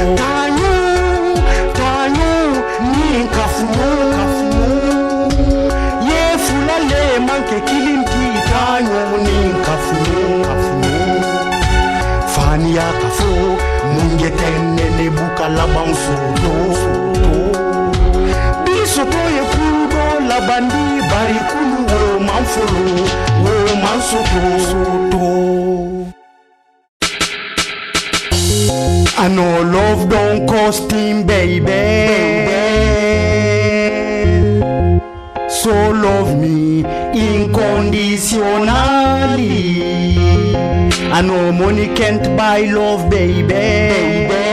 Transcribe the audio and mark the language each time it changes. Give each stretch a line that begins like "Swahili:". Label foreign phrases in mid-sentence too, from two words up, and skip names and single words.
Mandingo: Tanyo ni kafuno ye fulale manke kilimti tanyo ni kafuno Fania kafo mungeteng nene bukala soto. Bisoto ye kudo labandi bari kulu wo manfolo wo mansoto.
English: I know love don't cost him, baby. So love me unconditionally. I know money can't buy love, baby.